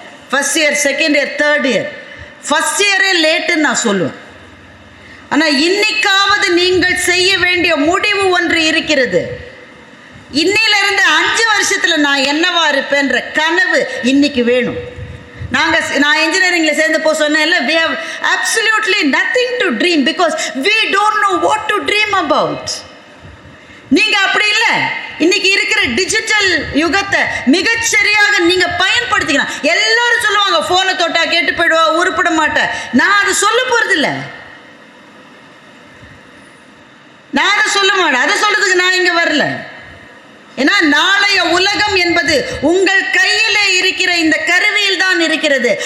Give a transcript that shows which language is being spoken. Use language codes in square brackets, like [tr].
[ta] First year, second year, third year. First இயரே லேட்டுன்னு நான் சொல்லுவேன். ஆனால் இன்னைக்காவது நீங்கள் செய்ய வேண்டிய முடிவு ஒன்று இருக்கிறது. இன்னிலிருந்து 5 வருஷத்தில் நான் என்னவா இருப்பேன்ற கனவு இன்னைக்கு வேணும். நான் இன்ஜினியரிங்கில் சேர்ந்து சொன்னேன்ல, [en] we have absolutely nothing to dream because we don't know what to dream about. [ta] நீங்கள் அப்படி இல்லை. இன்னைக்கு இருக்கிற டிஜிட்டல் யுகத்தை மிகச்சரியாக நீங்கள் பயன்படுத்திக்கலாம். எல்லாரும் சொல்லுவாங்க ஃபோனை தொட்டா கேட்டு போயிடுவா, உருப்பிட மாட்டேன். நான் அதை சொல்ல போகிறது இல்லை, நான் அதை சொல்ல மாட்டேன். அதை சொல்றதுக்கு நான் இங்கே வரல. ஏன்னா நாளைய உலகம் என்பது உங்கள் கையிலே இருக்கிற இந்த கருவியில் தான் இருக்கிறது.